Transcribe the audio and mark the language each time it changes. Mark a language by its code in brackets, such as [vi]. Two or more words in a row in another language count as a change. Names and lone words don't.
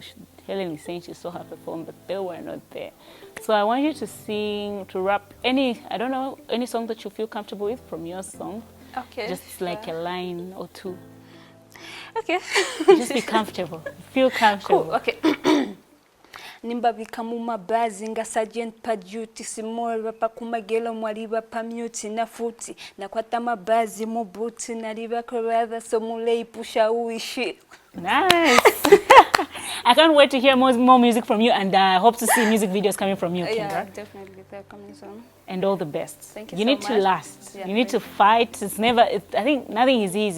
[en] Hellen is saying she saw her perform, but they were not there. So I want you to sing, to rap any song that you feel comfortable with from your song. Okay. Just like a line or two. Okay. Just be comfortable. Feel comfortable. Cool. [bem] Okay. Nimbabika mu mabazi nga Sergeant Paduty simol bapa kumagelo mwali bapa mute na futi nakwata mabazi mu boots naliba [en] rather so [bem] mulei pusha uishi. [en] Nice. I can't wait to hear more music from you, and I hope to see music videos coming from you, Kendra. Yeah, definitely, they're coming soon. And all the best. Thank you. You so need much. to last. Yeah, you need to fight. I think nothing is easy.